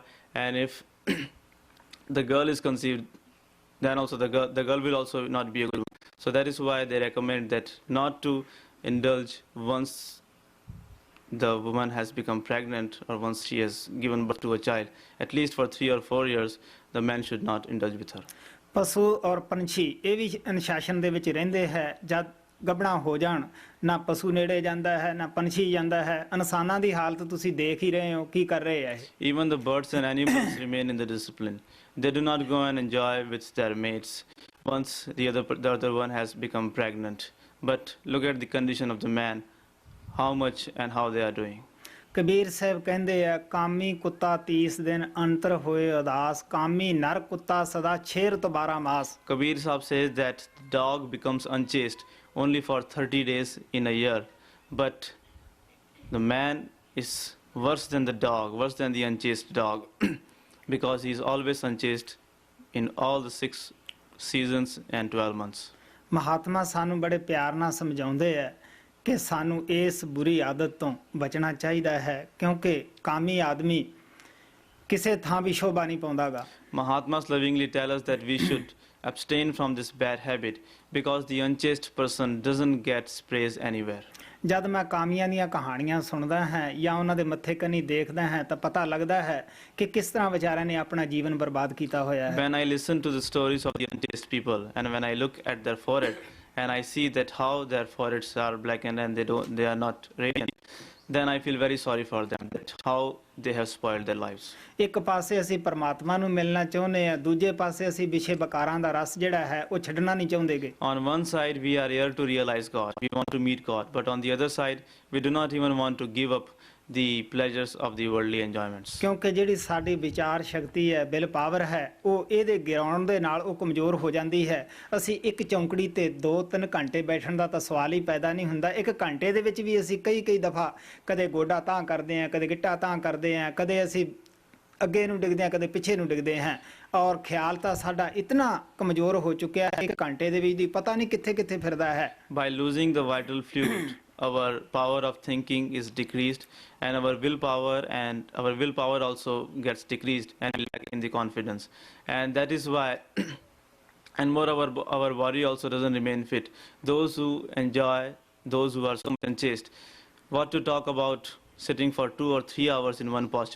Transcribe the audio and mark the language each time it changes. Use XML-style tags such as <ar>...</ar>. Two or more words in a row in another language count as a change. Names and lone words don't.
<en>And if the girl is conceived, then also the girl will also not be a good one. So that is why they recommend that not to indulge once the woman has become pregnant or once she has given birth to a child. At least for 3 or 4 years, the man should not indulge with her.</en> <pa>ਪਸ਼ੂ ਔਰ ਪੰਛੀ ਇਹ ਵੀ ਅਨੁਸ਼ਾਸਨ ਦੇ ਵਿੱਚ ਰਹਿੰਦੇ ਹੈ। ਜਦ ਗੱਭਣਾ ਹੋ ਜਾਣ ਨਾ ਪਸ਼ੂ ਨੇੜੇ ਜਾਂਦਾ ਹੈ ਨਾ ਪੰਛੀ ਜਾਂਦਾ ਹੈ। ਇਨਸਾਨਾਂ ਦੀ ਹਾਲਤ ਤੁਸੀਂ ਦੇਖ ਹੀ ਰਹੇ ਹੋ ਕੀ ਕਰ ਰਹੇ ਹੈ।</pa> <en>Even the birds and animals remain in the discipline. They do not go and enjoy with their mates once the other one has become pregnant. But look at the condition of the man, how much and how they are doing.</en> <pa>ਕਬੀਰ ਸਾਹਿਬ ਕਹਿੰਦੇ ਆ ਕਾਮੀ ਕੁੱਤਾ 30 ਦਿਨ ਅੰਤਰ ਹੋਏ ਉਦਾਸ, ਕਾਮੀ ਨਰ ਕੁੱਤਾ ਸਦਾ 6 ਤੋਂ 12 ਮਾਸ।</pa> <en>Kabir Sahib says that the dog becomes unchaste only for 30 days in a year, but the man is worse than the dog, worse than the unchaste dog, because he is always unchaste in all the seasons and 12 months.</en> <pa>ਮਹਾਤਮਾ ਸਾਨੂੰ ਬੜੇ ਪਿਆਰ ਨਾਲ ਸਮਝਾਉਂਦੇ ਹੈ ਕਿ ਸਾਨੂੰ ਇਸ ਬੁਰੀ ਆਦਤ ਤੋਂ ਬਚਣਾ ਚਾਹੀਦਾ ਹੈ, ਕਿਉਂਕਿ ਕਾਮੀ ਆਦਮੀ ਕਿਸੇ ਥਾਂ ਵੀ ਸ਼ੋਭਾ ਨਹੀਂ ਪਾਉਂਦਾਗਾ।</pa> <en>Mahatmas lovingly tell us that we should abstain from this bad habit because the unchaste person doesn't get praise anywhere.</en> <pa>ਜਦ ਮੈਂ ਕਾਮੀਆਂ ਦੀਆਂ ਕਹਾਣੀਆਂ ਸੁਣਦਾ ਹਾਂ ਜਾਂ ਉਹਨਾਂ ਦੇ ਮੱਥੇ ਕੰਨੀ ਦੇਖਦਾ ਹਾਂ ਤਾਂ ਪਤਾ ਲੱਗਦਾ ਹੈ ਕਿ ਕਿਸ ਤਰ੍ਹਾਂ ਵਿਚਾਰਿਆਂ ਨੇ ਆਪਣਾ ਜੀਵਨ ਬਰਬਾਦ ਕੀਤਾ ਹੋਇਆ ਹੈ।</pa> <en>When I listen to the stories of the unchaste people and when I look at their forehead and I see that how their foreheads are blackened and they are not radiant, then I feel very sorry for them, that how they have spoiled their lives.</en> <pa>ਇੱਕ ਪਾਸੇ ਅਸੀਂ ਪਰਮਾਤਮਾ ਨੂੰ ਮਿਲਣਾ ਚਾਹੁੰਦੇ ਹਾਂ, ਦੂਜੇ ਪਾਸੇ ਅਸੀਂ ਵਿਸ਼ੇ ਵਿਕਾਰਾਂ ਦਾ ਰਸ ਜਿਹੜਾ ਹੈ ਉਹ ਛੱਡਣਾ ਨਹੀਂ ਚਾਹੁੰਦੇਗੇ।</pa> <en>On one side we are here to realize God, we want to meet God, but on the other side we do not even want to give up the pleasures of the worldly enjoyments.</en> <pa>ਕਿਉਂਕਿ ਜਿਹੜੀ ਸਾਡੀ ਵਿਚਾਰ ਸ਼ਕਤੀ ਹੈ,</pa> <en>will power</en> <pa>ਹੈ, ਉਹ ਇਹਦੇ ਗਿਰਾਉਣ ਦੇ ਨਾਲ ਉਹ ਕਮਜ਼ੋਰ ਹੋ ਜਾਂਦੀ ਹੈ। ਅਸੀਂ ਇੱਕ ਚੌਂਕੜੀ ਤੇ 2-3 ਘੰਟੇ ਬੈਠਣ ਦਾ ਤਾਂ ਸਵਾਲ ਹੀ ਪੈਦਾ ਨਹੀਂ ਹੁੰਦਾ। ਇੱਕ ਘੰਟੇ ਦੇ ਵਿੱਚ ਵੀ ਅਸੀਂ ਕਈ ਦਫਾ ਕਦੇ ਗੋਡਾ ਤਾਂ ਕਰਦੇ ਹਾਂ, ਕਦੇ ਗਿੱਟਾ ਤਾਂ ਕਰਦੇ ਹਾਂ, ਕਦੇ ਅਸੀਂ ਅੱਗੇ ਨੂੰ ਡਿੱਗਦੇ ਹਾਂ, ਕਦੇ ਪਿੱਛੇ ਨੂੰ ਡਿੱਗਦੇ ਹਾਂ, ਔਰ ਖਿਆਲ ਤਾਂ ਸਾਡਾ ਇਤਨਾ ਕਮਜ਼ੋਰ ਹੋ ਚੁੱਕਿਆ ਹੈ ਇੱਕ ਘੰਟੇ ਦੇ ਵਿੱਚ ਦੀ ਪਤਾ ਨਹੀਂ ਕਿੱਥੇ ਫਿਰਦਾ ਹੈ।</pa> <en>By losing the vital fluid, our power of thinking is decreased and our willpower also gets decreased and we lack in the confidence, and that is why and moreover our body also doesn't remain fit. Those who enjoy, those who are so unchaste, what to talk about sitting for 2 or 3 hours in one posture.</en>